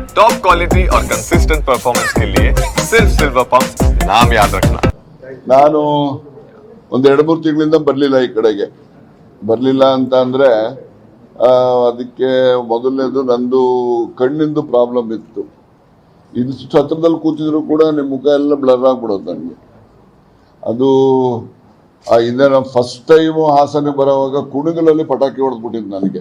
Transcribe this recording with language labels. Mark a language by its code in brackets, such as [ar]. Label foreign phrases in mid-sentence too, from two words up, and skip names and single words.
[en] top quality [hi] और [en] consistent performance [hi] के लिए सिर्फ [en] Silver Pump [hi] नाम याद रखना। [kn] ನಾನು ಒಂದು 2-3 ತಿಂಗಳಿಂದ ಬರಲಿಲ್ಲ ಈ ಕಡೆಗೆ. ಬರಲಿಲ್ಲ ಅಂತ ಅಂದ್ರೆ ಅದಕ್ಕೆ ಮೊದಲನೇದು ನಂದು ಕಣ್ಣಿಂದು ಪ್ರಾಬ್ಲಮ್ ಇತ್ತು. ಇಷ್ಟು ಹತ್ರದಲ್ಲಿ ಕೂತಿದ್ರು ಕೂಡ ನಿಮ್ಮ ಮುಖ ಎಲ್ಲ ಬ್ಲರ್ ಆಗ್ಬಿಡೋದು ನನಗೆ. ಅದು ಹಿಂದೆ ನಾನು ಫಸ್ಟ್ ಟೈಮು ಹಾಸನ ಬರೋವಾಗ ಕುಣಿಗಲಲ್ಲಿ ಪಟಾಕಿ ಹೊಡೆದ್ಬಿಟ್ಟಿದ್ದು ನನಗೆ.